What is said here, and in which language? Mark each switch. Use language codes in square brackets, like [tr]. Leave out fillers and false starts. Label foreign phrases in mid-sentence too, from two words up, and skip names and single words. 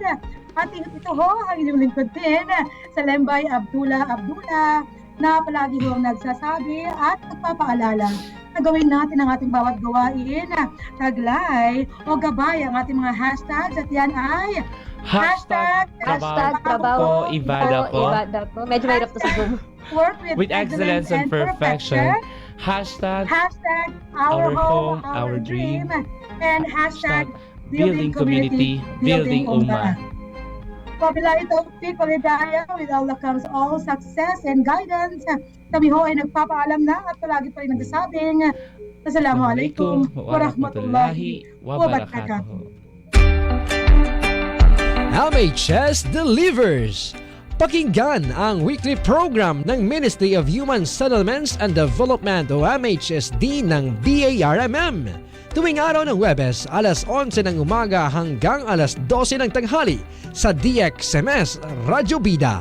[tl] At ito ho, ang inyong lingkod din, sa Lembay Abdullah, na palagi ho nagsasabi at nagpapaalala na gawin natin ang ating bawat gawain, taglay o gabay ang ating mga hashtags, at yan ay Hashtag Trabaho ko, Ibada ko. Medyo mahirap to sa Zoom. [en] Work with excellence and perfection. Hashtag Our Home, Our Dream. And hashtag Building Community, Building Ummah. [ar] وبالله التوفيق والهداية, [en] with Allah comes all success and guidance. [tl] Kami ho ay nagpapaalam na at palagi pa rin nagsasabing [ar] السلام عليكم ورحمة الله وبركاته. [en] MHS delivers! [tl] Pakinggan ang [en] weekly program [tl] ng Ministry of Human Settlements and Development o MHSD ng BARMM. Tuwing araw ng Huwebes, alas 11 ng umaga hanggang alas 12 ng tanghali sa DXMS Radyo Bida.